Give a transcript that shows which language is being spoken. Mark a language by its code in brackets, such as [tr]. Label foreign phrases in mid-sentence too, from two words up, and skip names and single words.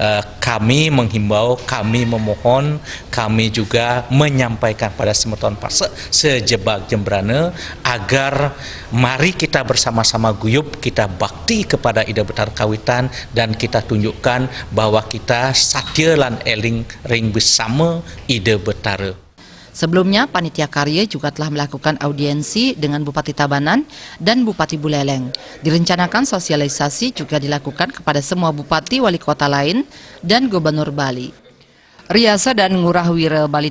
[id] Kami menghimbau, kami memohon, kami juga menyampaikan pada semeton Pasek sejebak Jembrana agar mari kita bersama-sama guyup, kita bakti kepada Ida Batara Kawitan dan kita tunjukkan bahwa kita [ban] satya lan eling ring [id] bersama Ida Batara. Sebelumnya, panitia karya juga telah melakukan audiensi dengan Bupati Tabanan dan Bupati Buleleng. Direncanakan sosialisasi juga dilakukan kepada semua bupati wali kota lain dan gubernur Bali. Riasa dan Ngurah Wira Bali